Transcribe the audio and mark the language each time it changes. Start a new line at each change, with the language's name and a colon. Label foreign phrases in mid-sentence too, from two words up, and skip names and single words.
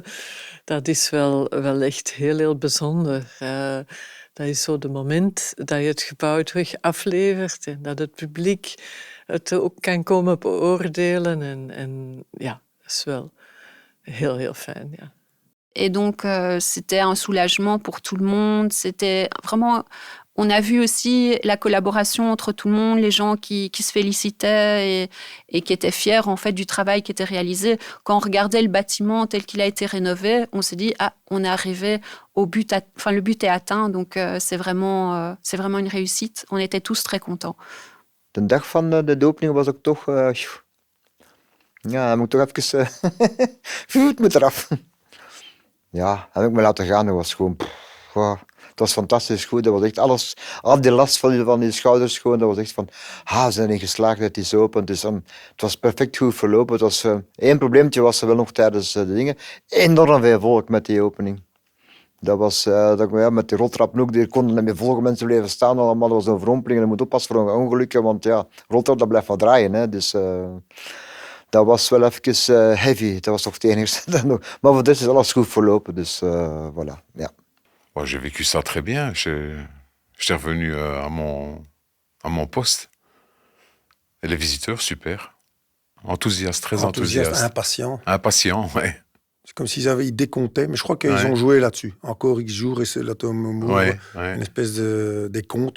Dutch: Dat is wel echt heel bijzonder. Dat is zo het moment dat je het gebouw terug aflevert en dat het publiek het ook kan komen beoordelen. En dat is wel heel fijn, ja.
French: Et donc, c'était un soulagement pour tout le monde. C'était vraiment... On a vu aussi la collaboration entre tout le monde, les gens qui se félicitaient et qui étaient fiers en fait du travail qui était réalisé. Quand on regardait le bâtiment tel qu'il a été rénové, on s'est dit on est arrivé au but, le but est atteint, donc c'est vraiment une réussite. On était tous très contents.
Dutch: De dag van de opening was ook toch, moet toch even, het moet eraf. Ja, heb ik me laten gaan. Dat was gewoon, was fantastisch goed. Dat was echt alles, al die last van die schouders gewoon, dat was echt van, we zijn erin geslaagd, het is open. Dus, het was perfect goed verlopen. Het was, één probleempje was er wel nog tijdens de dingen. Enorm veel volk met die opening. Dat was, met die roltrap ook, die konden niet meer volgen, mensen bleven staan allemaal. Dat was een verrompeling en je moet oppassen voor ongelukken, want ja, roltrap dat blijft maar draaien. Hè. Dus dat was wel even heavy, dat was toch het enigste. Maar voor dit is alles goed verlopen, dus voilà, ja.
French: Bon, j'ai vécu ça très bien, j'étais revenu à mon poste. Et les visiteurs, super. Enthousiaste, très enthousiaste. Impatient. Impatient, ouais. C'est comme ils décomptaient, mais je crois qu'ils ont joué là-dessus. Encore X jours et c'est l'atome une espèce de décompte.